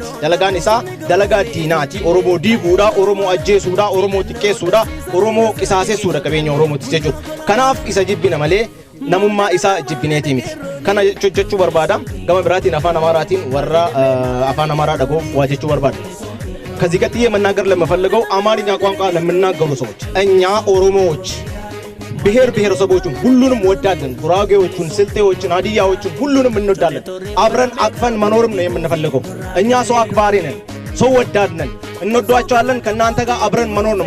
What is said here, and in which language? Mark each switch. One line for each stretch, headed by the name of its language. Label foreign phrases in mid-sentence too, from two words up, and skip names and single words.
Oromo: Dalagaan isaa dalagaa diinaati. Oromoo diiguudha, Oromoo ajjeesuudha, Oromoo xiqqeessuudha, Oromoo qisaasessuudha qabeenya Oromootis jechuudha. Kanaaf isa jibbina malee namummaa isaa jibbineetii miti. Kana jechuu barbaada. Gama biraatiin afaan Amaaraatiin warra afaan Amaaraa dhagoof waa jechuu barbaada.
Amharic: ከዚህ ቀጥዬ መናገር ለምፈልገው አማርኛ ቋንቋ ለምናገሩ ሰዎች እኛ ኦሮሞዎች ብሔር ብሔረሰቦችን ሁሉንም ወዳለን። ጉራጌዎቹን፣ ስልጤዎችን፣ ሀዲያዎችን ሁሉንም እንወዳለን። አብረን አቅፈን መኖርም ነው የምንፈልገው። እኛ ሰው አክባሪ ነን፣ ሰው ወዳድ ነን፣ እንወዷቸዋለን። ከእናንተ ጋር አብረን መኖር ነው